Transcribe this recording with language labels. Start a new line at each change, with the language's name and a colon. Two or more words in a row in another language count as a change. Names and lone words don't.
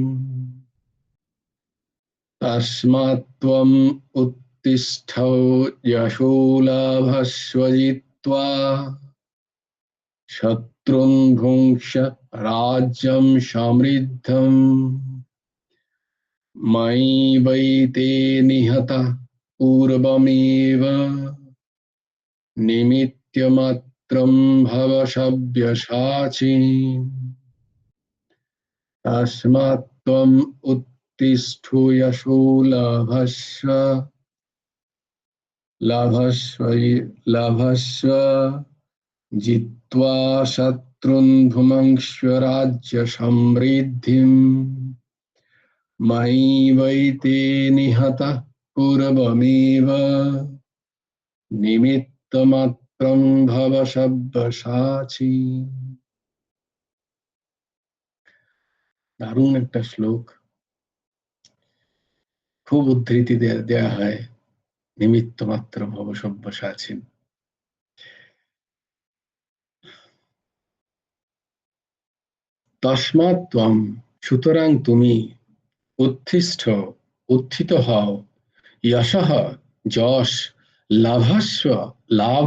Sanskrit: তস্মাৎ ত্বম উত্তিষ্ঠ যশোলাভস্বজিত্বা। শত্রুন ভুঙ্ক্ষ রাজ্যম সমৃদ্ধম। ময়ৈবৈতে নিহতঃ पूर्वमेव निमित्तमात्रं भव सव्यसाची तस्मात् त्वम् उत्तिष्ठ यशो लभस्व लभस्व जित्वा शत्रून् भुङ्क्ष्व राज्य समृद्धिम् मयि वैते निहतः पूर्वमेव निमित्तमात्रं भव सव्यसाची।
Bangla: দারুণ একটা শ্লোক, খুব উদ্ধৃতি দেয়া হয়,
Sanskrit: নিমিত্ত মাত্র ভব সব্যসাচী। তস্মাৎ ত্বম,
Bangla: সুতরাং তুমি, উত্থিষ্ঠ, উত্থিত হও, যশঃ, যশ, লাভস্ব, লাভ